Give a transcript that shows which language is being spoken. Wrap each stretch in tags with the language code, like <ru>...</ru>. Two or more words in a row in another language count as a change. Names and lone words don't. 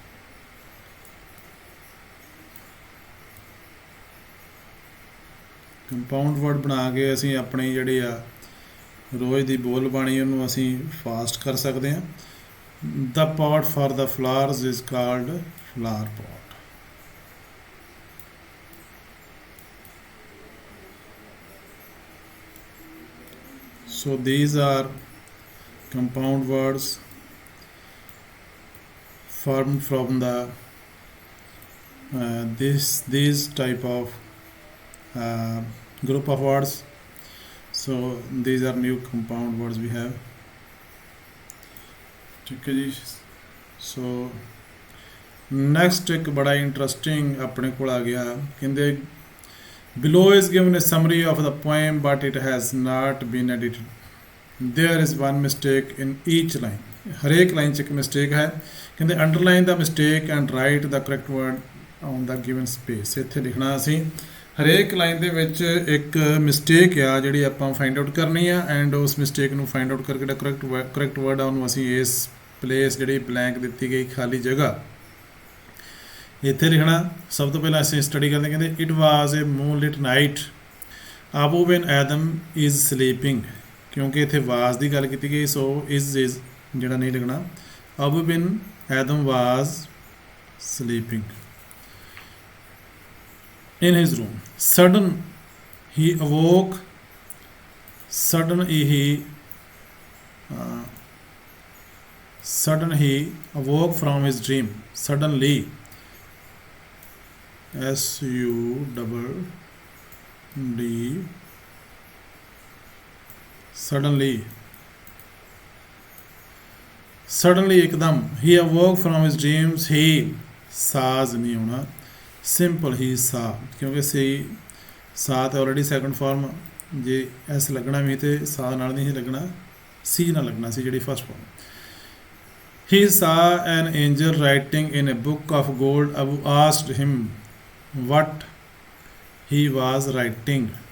<en>compound word</en> <pa>ਬਣਾ ਕੇ ਅਸੀਂ ਆਪਣੀ ਜਿਹੜੀ ਆ ਰੋਜ਼ ਦੀ ਬੋਲ ਬਾਣੀ ਉਹਨੂੰ ਅਸੀਂ ਫਾਸਟ ਕਰ ਸਕਦੇ ਹਾਂ।</pa> <en>the pot for the flowers is called flower pot. So these are compound words formed from the these type of group of words. So these are new compound words we have.</en> <hi>ठीक है जी।</hi> <en>So next</en> <hi>एक बड़ा</hi> <en>interesting</en> <hi>अपने को आ गया, कहते</hi> <en>below is given a summary of the poem but it has not been edited. There is one mistake in each line.</en> <pa>ਹਰੇਕ ਲਾਈਨ 'ਚ ਇੱਕ ਮਿਸਟੇਕ ਹੈ।</pa> <en>ਕਹਿੰਦੇ underline the mistake and write the correct word on the given space.</en> <pa>ਇੱਥੇ ਲਿਖਣਾ ਅਸੀਂ ਹਰੇਕ ਲਾਈਨ ਦੇ ਵਿੱਚ ਇੱਕ ਮਿਸਟੇਕ ਆ ਜਿਹੜੀ ਆਪਾਂ</pa> <en>find out</en> <pa>ਕਰਨੀ ਆ, ਐਂਡ ਉਸ ਮਿਸਟੇਕ ਨੂੰ</pa> <en>find out</en> <pa>ਕਰਕੇ ਜਿਹੜਾ</pa> <en>correct word</en> <pa>ਆ ਉਹਨੂੰ ਅਸੀਂ ਇਸ ਪਲੇਸ ਜਿਹੜੀ ਬਲੈਂਕ ਦਿੱਤੀ ਗਈ ਖਾਲੀ ਜਗ੍ਹਾ ਇੱਥੇ ਲਿਖਣਾ। ਸਭ ਤੋਂ ਪਹਿਲਾਂ ਅਸੀਂ ਸਟੱਡੀ ਕਰਦੇ, ਕਹਿੰਦੇ</pa> <en>it was a moonlit night Abou Ben Adhem is sleeping.</en> <pa>ਕਿਉਂਕਿ ਇੱਥੇ ਵਾਜ਼ ਦੀ ਗੱਲ ਕੀਤੀ ਗਈ, ਸੋ ਇਜ਼ ਜਿਹੜਾ ਨਹੀਂ ਲਿਖਣਾ।</pa> <en>Abou Ben Adhem was sleeping in his room. Sudden he awoke. Sudden he awoke from his dream. Suddenly, S-U-D-D. Suddenly एकदम he awoke from his dreams.</en> <pa>He ਸਾਜ ਨਹੀਂ ਹੋਣਾ, ਸਿੰਪਲ ਹੀ ਸਾ, ਕਿਉਂਕਿ ਸੀ ਸਾ ਤਾਂ ਆਲਰੇਡੀ ਸੈਕੰਡ ਫਾਰਮ, ਜੇ ਐਸ ਲੱਗਣਾ ਵੀ ਤੇ ਸਾ ਨਾਲ ਨਹੀਂ ਸੀ ਲੱਗਣਾ, ਸੀ ਨਾਲ ਲੱਗਣਾ ਸੀ ਜਿਹੜੀ ਫਸਟ ਫਾਰਮ।</pa> <en>he saw an angel writing in a book of gold. Abou asked him what he was writing.</en>